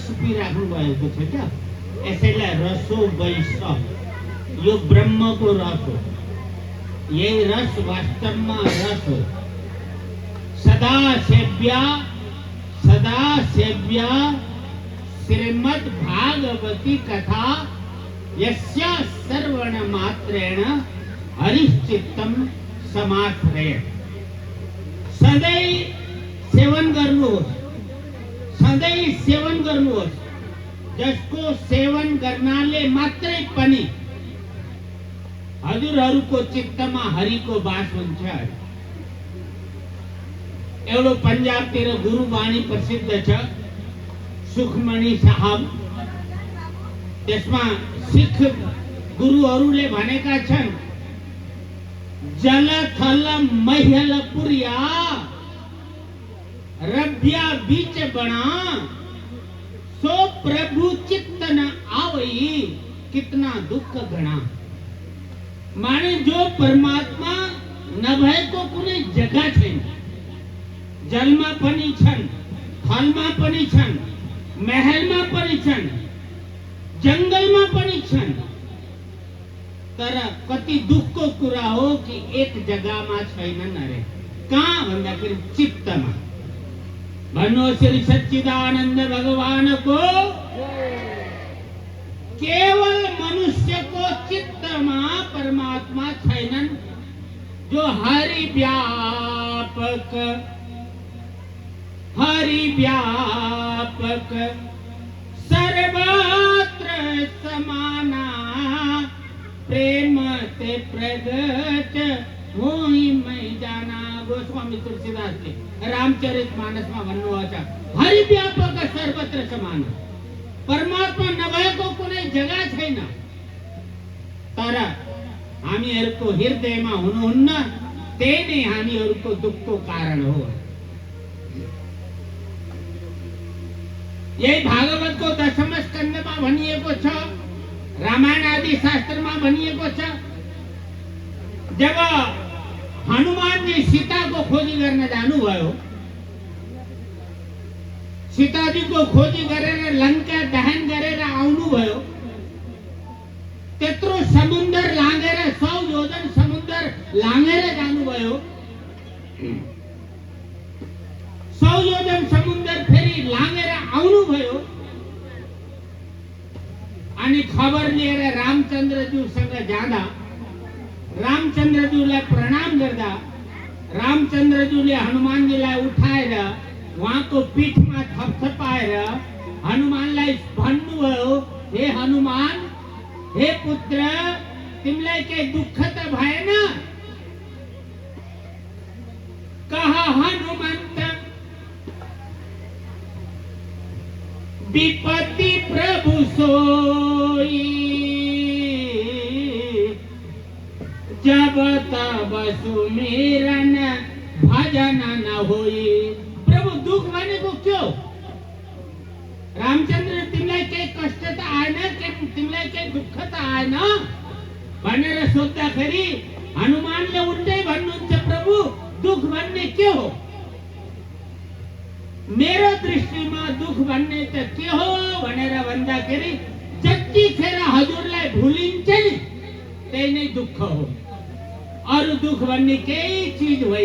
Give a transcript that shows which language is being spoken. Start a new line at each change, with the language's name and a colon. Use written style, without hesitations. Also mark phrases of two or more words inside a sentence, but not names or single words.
Nepali: पी राख्नु भएको छ क्या यसैलाई
Sanskrit: रसो वैश
Nepali: यो ब्रह्म को रस हो यही रस वास्तवमा रस हो
Sanskrit: सदा सेव्या श्रीमद् भागवती कथा यस्या श्रवण मात्रेण हरिश्चित्तम समाश्रयेत्
Nepali: सधैं सेवन गर्नुहोस् सधैं सेवन गर्नुहोस् जसको सेवन गर्नाले मात्रै पनि हजुरहरूको चित्तमा हरिको वास हुन्छ एउटा पंजाबतिर गुरुवाणी प्रसिद्ध छ सुखमणि साहब त्यसमा सिख गुरुहरूले भनेका छन्
Punjabi: ਜਲ ਥਲ ਮਹੀਅਲ ਪੂਰਿਆ ਰਵਿਆ ਬੀਚ ਬਨਾ ਸੋ ਪ੍ਰਭੁ ਚਿਤਿ ਨ ਆਵਈ ਕਿਤਨਾ ਦੁਖ ਗਣਾ
Nepali: माने जो परमात्मा नभएको कुनै जग्गा छैन जलमा पनि छन् थलमा पनि छन् महलमा पनि छन् जंगलमा पनि छन् तर कति दुखको कुरा हो कि एक जग्गामा छैनन् अरे कहाँ भन्दाखेरि चित्तमा भन्नु श्री सच्चिदानंद भगवान को केवल मनुष्य को चित्त में परमात्मा छैनन्
Awadhi: जो हरि व्यापक सर्वत्र समाना प्रेम ते प्रगट होई मैं जाना।
Nepali: गोस्वामी तुलसीदास के रामचरितमानस में भन्नु छ
Awadhi: हरि व्यापक सर्वत्र समाना
Nepali: परमात्मा नभएको कुनै जग्गा छैन तर हामीहरूको हृदयमा हुनुहुन्न त्यही नै हामीहरूको दुःखको कारण हो। यही भागवतको दशम स्कन्धमा भनिएको छ, रामायण आदि शास्त्रमा भनिएको छ। जब हनुमानजी सीताको खोजी गर्न जानुभयो, सीताजीको खोजी गरेर लंका दहन गरेर आउनुभयो, त्यत्रो समुद्र लाँगेर 100 योजन समुद्र लाँगेर जानुभयो। 100 योजन समुद्र फेरि लाँगेर आउनुभयो अनि खबर लिएर रामचन्द्रज्यूसँग जाँदा रामचन्द्रज्यूलाई प्रणाम गर्दा रामचन्द्रज्यूले हनुमानजीलाई उठाएर उहाँको पीठमा थपथपाएर हनुमानलाई भन्नुभयो, हे हनुमान, हे पुत्र, तिमीलाई के दुःख त भएन?
Awadhi: कहा हनुमंत विपत्ति प्रभु सोई जब तब सुमिरन भजन न होई।
Nepali: प्रभु दुख भनेको क्यों? रामचंद्र तिमीलाई केही कष्ट त आएन, तिमीलाई केही दुःख त आएन भनेर सोध्दाखेरि हनुमानले उल्टै भन्नुहुन्छ, प्रभु दुख भन्ने के हो? मेरो दृष्टिमा दुख भन्ने त के हो भनेर भन्दाखेरि जतिखेर हजुरलाई भुलिन्छ नि त्यही नै दुःख हो, अरु दुख भन्ने केही चीज होइन।